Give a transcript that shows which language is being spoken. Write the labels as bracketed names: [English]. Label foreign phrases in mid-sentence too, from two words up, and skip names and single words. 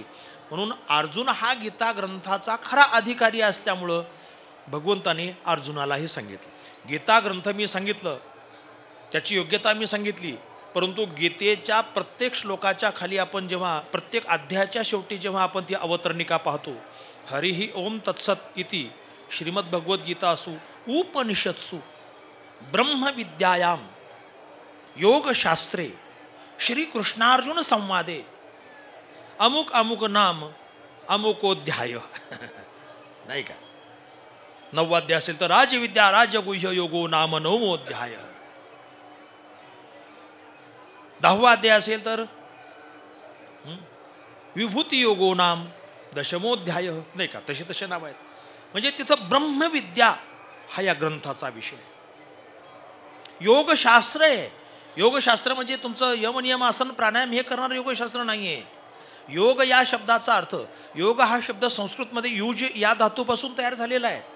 [Marathi] म्हणून अर्जुन हा गीता ग्रंथाचा खरा अधिकारी असल्यामुळं भगवंताने अर्जुनालाही सांगितलं. गीता ग्रंथ मी सांगितलं, त्याची योग्यता मी सांगितली, परंतु गीतेच्या प्रत्येक श्लोकाच्या खाली आपण जेव्हा प्रत्येक अध्यायाच्या शेवटी जेव्हा आपण ती अवतरणिका पाहतो, [Sanskrit] हरिही ओम तत्सत इति श्रीमद्भगवद्गीता असू उपनिषत्सु ब्रह्मविद्यायाम योगशास्त्रे श्रीकृष्णार्जुन संवादे अमुक अमुक नाम अमुकोध्याय [Marathi] नाही का. 9वा अध्याय असेल तर [Sanskrit] राजविद्या राजगुह्य योगो नाम 9मोध्याय. [Marathi] 10वा अध्याय असेल तर [Sanskrit] विभूती योगो नाम 10मोध्याय [Marathi] नाही का. तसे नाव आहेत. म्हणजे तिथं ब्रह्मविद्या हा या ग्रंथाचा विषय. योगशास्त्र आहे. योगशास्त्र म्हणजे तुमचं यमनियम आसन प्राणायाम हे करणारं योगशास्त्र नाही आहे. योग या शब्दाचा अर्थ, योग हा शब्द संस्कृतमध्ये युज या धातूपासून तयार झालेला आहे.